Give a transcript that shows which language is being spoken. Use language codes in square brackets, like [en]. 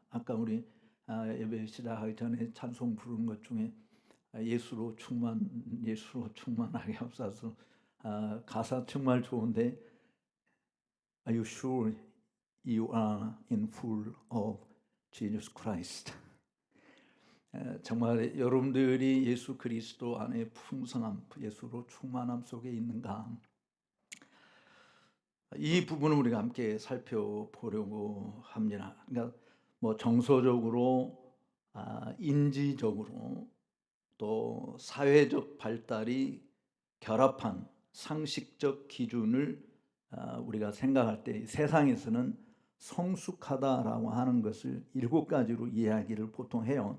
[ko] 아까 우리 예배 시작하기 전에 찬송 부르는 것 중에 예수로 충만하게 하옵소서. 가사 정말 좋은데, [en] Are you sure you are in full of Jesus Christ? [ko] 정말 여러분들이 예수 그리스도 안에 풍성함, 예수로 충만함 속에 있는가? 이 부분을 우리가 함께 살펴보려고 합니다. 그러니까 뭐 정서적으로, 인지적으로, 또 사회적 발달이 결합한 상식적 기준을 우리가 생각할 때 세상에서는 성숙하다라고 하는 것을 7가지로 이야기를 보통 해요.